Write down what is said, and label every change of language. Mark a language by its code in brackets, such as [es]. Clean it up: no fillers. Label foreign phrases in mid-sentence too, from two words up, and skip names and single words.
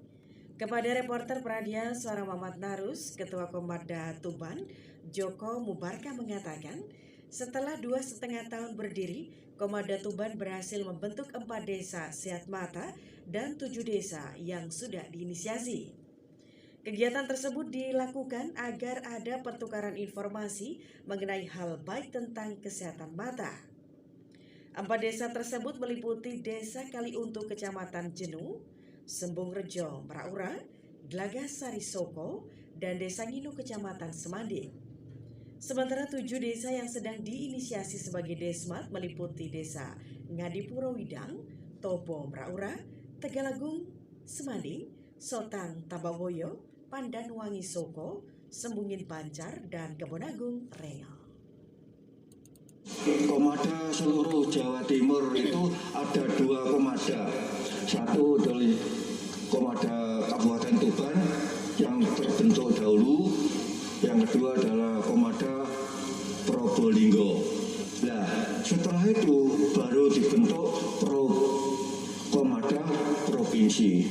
[id] Kepada reporter Pradia Suara Muhammad Narus, Ketua Komada Tuban, Joko Mubarkah mengatakan, setelah 2,5 tahun berdiri, Komada Tuban berhasil membentuk 4 desa Sehat Mata dan 7 desa yang sudah diinisiasi. Kegiatan tersebut dilakukan agar ada pertukaran informasi mengenai hal baik tentang kesehatan mata. 4 desa tersebut meliputi Desa Kaliuntu Kecamatan Jenuh, Sembung Rejo Meraura, Gelagah Sari Soko, dan Desa Nginu Kecamatan Semanding. Sementara 7 desa yang sedang diinisiasi sebagai Desmat meliputi Desa Ngadipuro Widang, Tobo Meraura, Tegalagung Semanding, Sotang Tabawoyo, Pandanwangi Soko, Sembungin Banjar, dan Kebonagung Rengel. Komada seluruh Jawa Timur itu ada 2 komada. Satu dari Komada Kabupaten Tuban yang terbentuk dahulu, yang kedua adalah Komada Probolinggo. Nah, setelah itu baru dibentuk Komada Provinsi.